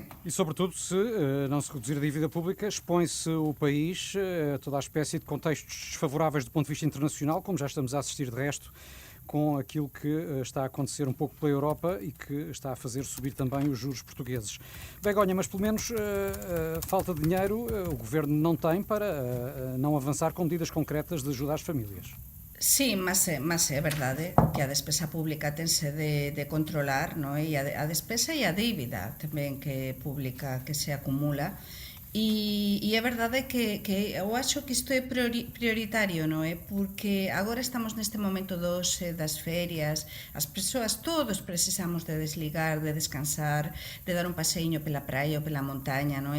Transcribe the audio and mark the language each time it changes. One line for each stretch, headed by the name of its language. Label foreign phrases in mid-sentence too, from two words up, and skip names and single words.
Portuguese: E, sobretudo, se não se reduzir a dívida pública, expõe-se o país a toda a espécie de contextos desfavoráveis do ponto de vista internacional, como já estamos a assistir de resto, com aquilo que está a acontecer um pouco pela Europa e que está a fazer subir também os juros portugueses. Begonha, mas pelo menos falta de dinheiro o Governo não tem para não avançar com medidas concretas de ajuda às famílias.
Galician: Sí, mas é verdade que a despesa pública tense de controlar, non? E a despesa e a dívida tamén que pública que se acumula. E é verdade que eu acho que isto é prioritario, non é? Porque agora estamos neste momento das ferias, as persoas todos precisamos de desligar, de descansar, de dar un paseiño pela praia ou pela montaña, non é?